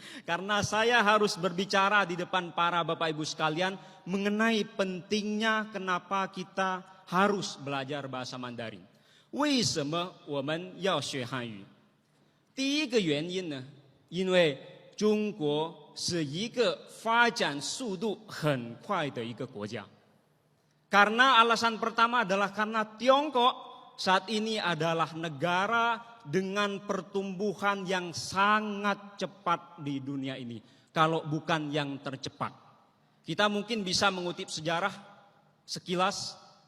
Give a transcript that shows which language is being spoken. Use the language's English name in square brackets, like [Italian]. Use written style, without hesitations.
[Indonesian] Karena saya harus berbicara di depan para Bapak Ibu sekalian mengenai pentingnya kenapa kita harus belajar bahasa Mandarin. [Chinese] 为什么我们要学汉语？第一个原因呢，因为中国是一个发展速度很快的一个国家。 [Indonesian] Karena alasan pertama adalah karena Tiongkok saat ini adalah negara dengan pertumbuhan yang sangat cepat di dunia ini. Kalau bukan yang tercepat. Kita mungkin bisa mengutip sejarah sekilas.